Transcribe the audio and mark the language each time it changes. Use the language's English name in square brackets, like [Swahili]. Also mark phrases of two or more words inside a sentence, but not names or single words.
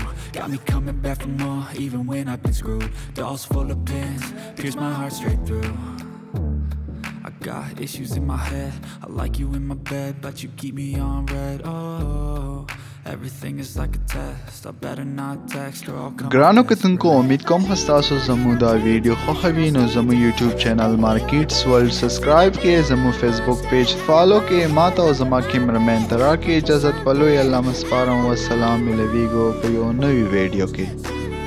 [English] Got me coming back for more, even when I've been screwed. Dolls full of pins, pierce my heart straight through. I got issues in my head, I like you in my bed, but you keep me on red. Oh, everything is like a test, I better not text or I'll come. [Pashto] ګرانو کتونکو امید کوم تاسو زموږ دا ویډیو خوښوي، نو زموږ [English] YouTube channel [Pashto] مارکیټس ورلد سبسکرایب کړئ، زموږ [English] Facebook page [Pashto] فالو کړئ، ماته او زما کیمرمین ته راکړئ اجازت. په لوی الله مسپارم، والسلام. ملویږو په یو نوي ویډیو کې.